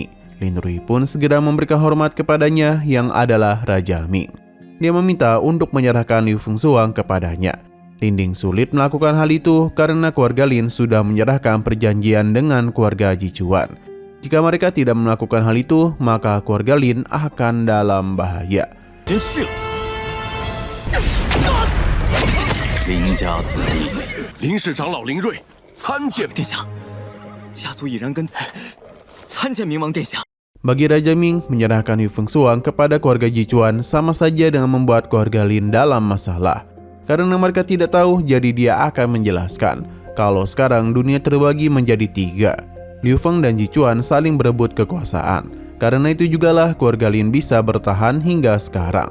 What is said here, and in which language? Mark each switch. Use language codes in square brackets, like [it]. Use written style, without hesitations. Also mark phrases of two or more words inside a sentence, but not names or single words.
[id] Lin Rui pun segera memberikan hormat kepadanya yang adalah Raja Ming. Dia meminta untuk menyerahkan Liu Fengshuang kepadanya. Linding sulit melakukan hal itu karena keluarga Lin sudah menyerahkan perjanjian dengan keluarga Jichuan. Jika mereka tidak melakukan hal itu, maka keluarga Lin akan dalam bahaya. [zh] 林家子弟，林氏长老林睿参见殿下，家族已然跟参见明王殿下。 [id] Bagi Raja Ming, menyerahkan Liu Fengshuang kepada keluarga Jichuan sama saja dengan membuat keluarga Lin dalam masalah. Karena mereka tidak tahu, jadi dia akan menjelaskan kalau sekarang dunia terbagi menjadi 3. Liu Feng dan Jichuan saling berebut kekuasaan. Karena itu jugalah keluarga Lin bisa bertahan hingga sekarang.